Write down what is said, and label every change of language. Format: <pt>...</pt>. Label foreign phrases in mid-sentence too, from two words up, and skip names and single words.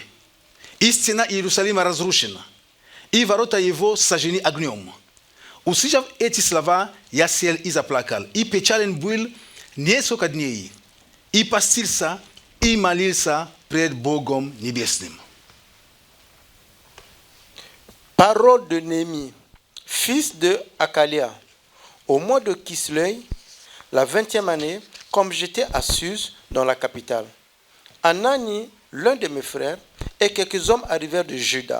<ru>И стена Иерусалима разрушена, и ворота его сожжены огнем. Услышав эти слова, я сел и заплакал, и печален был несколько дней. и постился, и молился пред Богом Небесным.</ru> <fr>Parole de Néhémie, fils de Hakalia. Au mois de Kislev, la 20e année, comme j'étais à Suse, dans la capitale, Anani, l'un de mes frères, et quelques hommes arrivèrent de Juda.</fr>